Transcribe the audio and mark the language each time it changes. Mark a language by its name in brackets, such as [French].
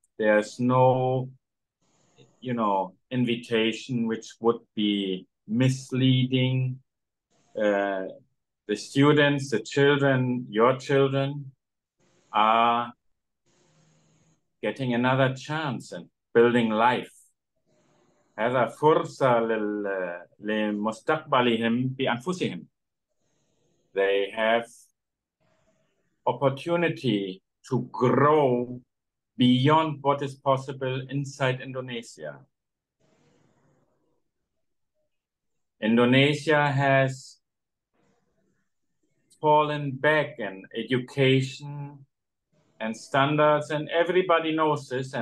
[English] There's no, invitation which would be misleading. The students, the children, your children are getting another chance and building life. [Arabic] هذا فرصة لمستقبلهم بأنفسهم. [English] They have opportunity to grow beyond what is possible inside Indonesia. Indonesia has fallen back in education and standards, and everybody knows this.